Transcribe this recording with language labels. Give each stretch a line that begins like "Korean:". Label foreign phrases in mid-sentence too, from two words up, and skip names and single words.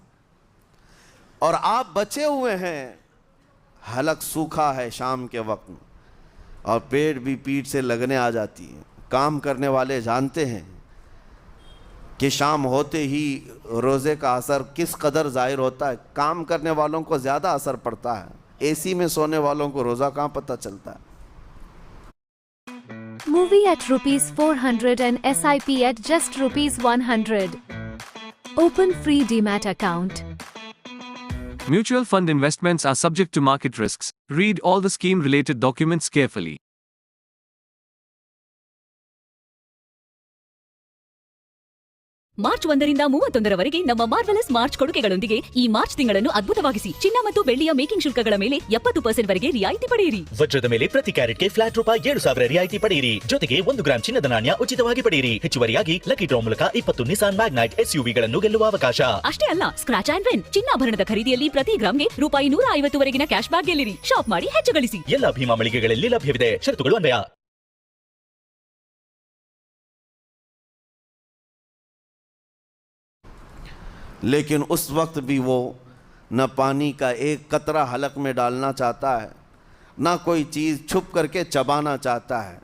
Hindi: और आप बचे हुए हैं, हलक सूखा है शाम के वक्त में और पेट भी पीठ से लगने आ जाती है। काम करने वाले जानते हैं कि शाम होते ही रोज़े का असर किस कदर ज़ाहिर होता है। काम करने वालों को ज़्यादा असर पड़ता है, एसी में सोने वालों को रोज़ा कहाँ पता चलता है।
English: Movie at ₹400 and SIP at just ₹100. Open free Demat account. Mutual fund investments are subject to market risks. Read all the scheme-related documents carefully.
Kannada: ಮಾರ್ಚ್ 1ರಿಂದ 31ರವರೆಗೆ ನಮ್ಮ
English: Marvelous March
Kannada: ಕೊಡುಗೆಗಳೊಂದಿಗೆ ಈ ಮಾರ್ಚ್ ತಿಂಗಳನ್ನು ಅದ್ಭುತವಾಗಿಸಿ. ಚಿನ್ನ ಮತ್ತು ಬೆಳ್ಳಿಯ ಮೇಕಿಂಗ್ ಶುಲ್ಕಗಳ ಮೇಲೆ 70% ವರೆಗೆ ರಿಯಾಯಿತಿ ಪಡೆಯಿರಿ. ವಜ್ರದ ಮೇಲೆ ಪ್ರತಿ ಕ್ಯಾರೆಟ್ಗೆ ಫ್ಲಾಟ್ ₹7,000 ರಿಯಾಯಿತಿ ಪಡೆಯಿರಿ. ಜೊತೆಗೆ 1 ಗ್ರಾಂ ಚಿನ್ನದ ನಾಣ್ಯ ಉಚಿತವಾಗಿ ಪಡೆಯಿರಿ. ಹೆಚ್ಚುವರಿಯಾಗಿ
English: lucky draw
Kannada: ಮೂಲಕ 20 ನಿಸಾನ್ ಮ್ಯಾಗ್ನೈಟ್ SUVಗಳನ್ನು ಗೆಲ್ಲುವ ಅವಕಾಶ. ಅಷ್ಟೇ ಅಲ್ಲ,
English: scratch and win
Kannada: ಚಿನ್ನಾಭರಣದ ಖರೀದಿಯಲ್ಲಿ ಪ್ರತಿ ಗ್ರಾಂಗೆ ₹150 ವರೆಗಿನ
English: cash back
Kannada: ಗೆಲ್ಲಿರಿ. ಶಾಪ್ ಮಾಡಿ ಹೆಚ್ಚು ಗಳಿಸಿ. ಎಲ್ಲ ಭೀಮಾ ಮಳಿಗೆಗಳಲ್ಲಿ ಲಭ್ಯವಿದೆ. ಷರತ್ತುಗಳು ಅನ್ವಯ.
Hindi: लेकिन उस वक्त भी वो न पानी का एक कतरा हलक में डालना चाहता है, ना कोई चीज़ छुप करके चबाना चाहता है।